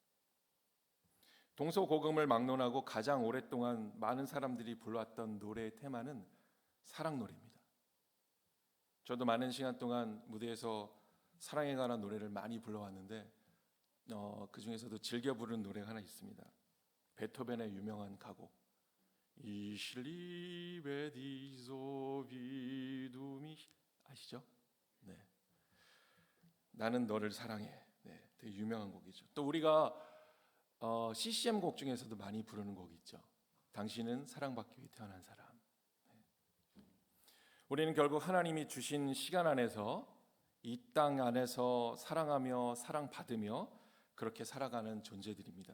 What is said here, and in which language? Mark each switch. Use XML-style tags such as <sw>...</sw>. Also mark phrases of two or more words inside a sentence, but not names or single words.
<ko>동서고금을 막론하고 가장 오랫동안 많은 사람들이 불러왔던 노래의 테마는 사랑 노래입니다. 저도 많은 시간 동안 무대에서 사랑에 관한 노래를 많이 불러왔는데 그 중에서도 즐겨 부르는 노래가 하나 있습니다. 베토벤의 유명한 가곡</ko> <de>Ich liebe dich so wie du mich</de> <ko>아시죠? 네. 나는 너를 사랑해. 네, 되게 유명한 곡이죠. 또 우리가 CCM 곡 중에서도 많이 부르는 곡이 있죠. 당신은 사랑받기 위해 태어난 사람. 네. 우리는 결국 하나님이 주신 시간 안에서 이 땅 안에서 사랑하며 사랑받으며 그렇게 살아가는 존재들입니다.</ko>